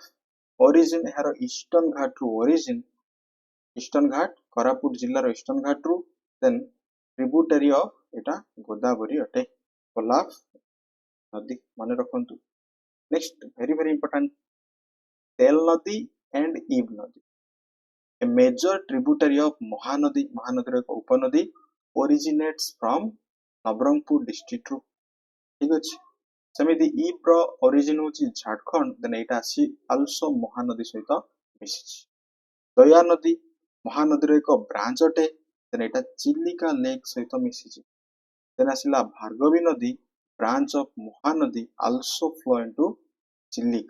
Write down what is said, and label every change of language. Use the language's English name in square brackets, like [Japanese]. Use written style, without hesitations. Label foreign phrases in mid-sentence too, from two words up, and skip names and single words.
[Odia] ଅରିଜିନ୍ ଏହାର ଇଷ୍ଟର୍ଣ୍ଣ ଘାଟରୁ ଅରିଜିନ୍, ଇଷ୍ଟର୍ଣ୍ଣ ଘାଟ କୋରାପୁଟ ଜିଲ୍ଲାର ଇଷ୍ଟର୍ଣ୍ଣ ଘାଟରୁ, [English] then tributary of [Odia] ଏଇଟା ଗୋଦାବରୀ ଅଟେ। କୋଲାବ ନଦୀ ମନେ ରଖନ୍ତୁ। [English] next very very important, [Odia] ତେଲ ନଦୀ ଆଣ୍ଡ ଇବ୍ ନଦୀ। [English] A major tributary of ମହାନଦୀ, [Odia] ମହାନଦୀର ଏକ ଉପନଦୀ, [English] originates from [Odia] ନବରଙ୍ଗପୁର ଡିଷ୍ଟ୍ରିକ୍ଟରୁ। ଠିକ ଅଛି, ସେମିତି ଇବ୍ର ଅରିଜିନ୍ ହେଉଛି ଝାଡ଼ଖଣ୍ଡ, ଦେନ୍ ଏଇଟା ଆସି ଆଲସୋ ମହାନଦୀ ସହିତ ମିଶିଛି। ଦୟାନଦୀ ମହାନଦୀର ଏକ ବ୍ରାଞ୍ଚ ଅଟେ, ଦେନ୍ ଏଇଟା ଚିଲିକା ଲେକ୍ ସହିତ ମିଶିଛି। ଦେନ୍ ଆସିଲା ଭାର୍ଗବୀ ନଦୀ, [English] branch of [Odia] ମହାନଦୀ, [English] also flow into [Odia] ଚିଲିକା।